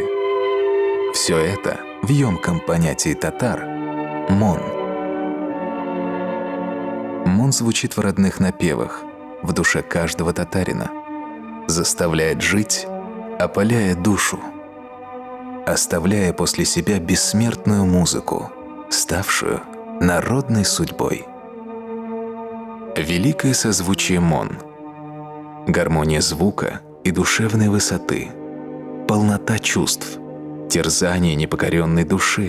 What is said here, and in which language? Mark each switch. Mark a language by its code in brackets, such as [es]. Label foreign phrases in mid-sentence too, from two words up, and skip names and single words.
[ru] Все это в емком понятии татар — мон. Мон звучит в родных напевах, в душе каждого татарина, заставляет жить, опаляя душу, оставляя после себя бессмертную музыку, ставшую народной судьбой. Великое созвучие мон, гармония звука и душевной высоты, полнота чувств, терзание непокоренной души.